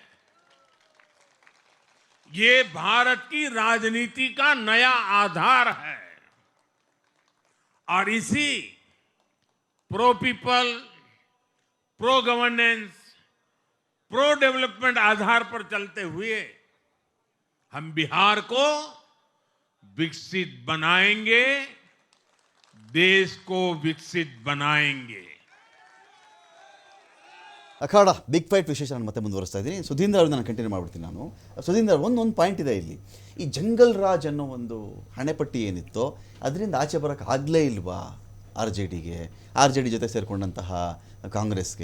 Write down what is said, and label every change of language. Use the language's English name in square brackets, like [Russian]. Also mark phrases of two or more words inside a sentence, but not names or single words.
[Hindi] ये भारत की राजनीति का नया आधार है और इसी [English] pro people, pro governance, pro development [Hindi] आधार पर चलते हुए हम बिहार को विकसित बनाएंगे, देश को विकसित बनाएंगे। [Kannada] ಅಖಾಡ ಬಿಗ್ ಫೈಟ್ ವಿಶೇಷ ನಾನು ಮತ್ತೆ ಮುಂದುವರಿಸ್ತಾ ಇದ್ದೀನಿ. ಸುಧೀಂದ್ರ ಅವ್ರನ್ನ ನಾನು ಕಂಟಿನ್ಯೂ ಮಾಡ್ಬಿಡ್ತೀನಿ ನಾನು. ಸುಧೀಂದ್ರ, ಒಂದೊಂದು ಪಾಯಿಂಟ್ ಇದೆ ಇಲ್ಲಿ. ಈ ಜಂಗಲ್ ರಾಜ್ ಅನ್ನೋ ಒಂದು ಹಣೆಪಟ್ಟಿ ಏನಿತ್ತೋ ಅದರಿಂದ ಆಚೆ ಬರೋಕ್ಕೆ ಆಗಲೇ ಇಲ್ವಾ ಆರ್ ಜೆ ಡಿ ಜೊತೆ ಸೇರಿಕೊಂಡಂತಹ ಕಾಂಗ್ರೆಸ್ಗೆ?